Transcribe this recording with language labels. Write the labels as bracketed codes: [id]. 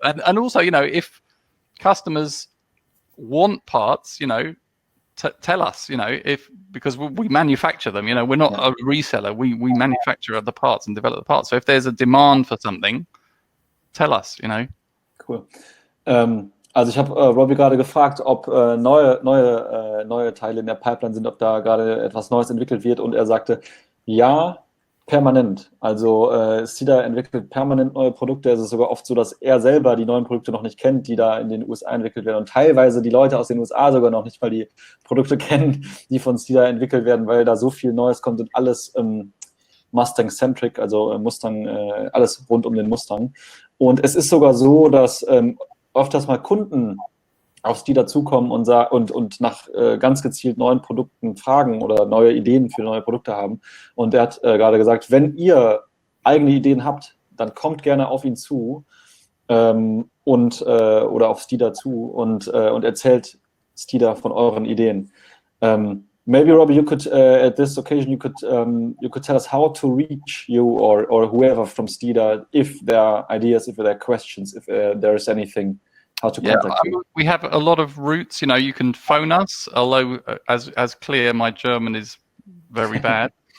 [en] And also, you know, if customers want parts, you know, tell us, you know, because we manufacture them, you know, we're not a reseller. We manufacture the parts and develop the parts. So if there's a demand for something, tell us, you know. Cool. [de] Also ich habe Robbie gerade gefragt, ob neue Teile in der Pipeline sind, ob da gerade etwas Neues entwickelt wird und er sagte, ja, Permanent. Also Steeda entwickelt permanent neue Produkte. Es ist sogar oft so, dass er selber die neuen Produkte noch nicht kennt, die da in den USA entwickelt werden. Und teilweise die Leute aus den USA sogar noch nicht mal die Produkte kennen, die von Steeda entwickelt werden, weil da so viel Neues kommt und alles Mustang-centric, also Mustang, alles rund um den Mustang. Und es ist sogar so, dass öfters mal Kunden auf Steeda zukommen und nach ganz gezielt neuen Produkten fragen oder neue Ideen für neue Produkte haben. Und er hat gerade gesagt, wenn ihr eigene Ideen habt, dann kommt gerne auf ihn zu oder auf Steeda zu und erzählt Steeda von euren Ideen. [en] Maybe Robbie, you could at this occasion you could tell us how to reach you or whoever from Steeda if there are ideas, if there are questions, if there is anything. How to contact you. We have a lot of routes. You can phone us. Although, as clear, my German is very bad.